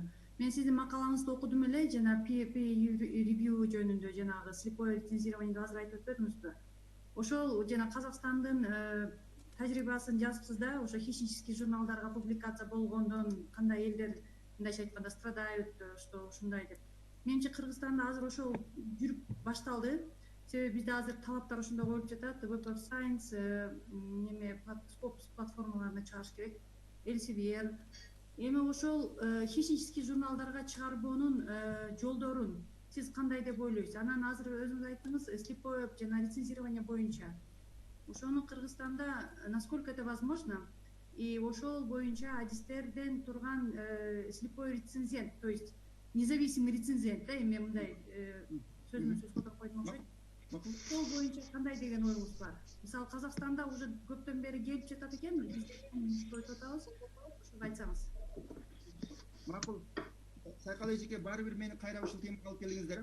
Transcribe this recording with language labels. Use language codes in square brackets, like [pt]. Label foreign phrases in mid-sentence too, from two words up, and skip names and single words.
[ky] Мен сиздин макалаңызды окудум эле, жана review жөнүндө, жанагы [ru] слепое рецензированиеди [ky] азыр айтып өтпөдүңүзбү? Ошол жана Казакстандын тажрыйбасын жазыпсыз да, ошо хищнический журналдарга публикация болгондон кандай элдер мындайча айтканда [ru] страдают, что [ky] ушундай деп. Менимче Кыргызстанда азыр ошол жүрүп башталды. Себеби бизде азыр талаптар ошондой коюлуп жатат. Web of Science неме Scopus платформаларына чыгарыш керек. Elsevier, эми ошол хищнический журналдарга чыгарбоонун жолдорун сиз кандай деп ойлойсуз? Анан азыр өзүңүз айттыңыз, слепое жана лицензирование боюнча. Ошону Кыргызстанда [ru] насколько это возможно? [ky] И ошол боюнча адистерден турган [ru] слепой рецензент, то есть независимый рецензент, [ky] да, эми мындай сөзмөн сөз колдоп койдум окшойт. Ошол боюнча кандай деген оюңуз бар? Мисалы Казакстанда уже көптөн бери келип жатат экен, биз айтып атабыз. Ошону айтсаңыз. Макул. Сайкал эжеке баары бир мени кайра ушул темага алып келдиңиздер.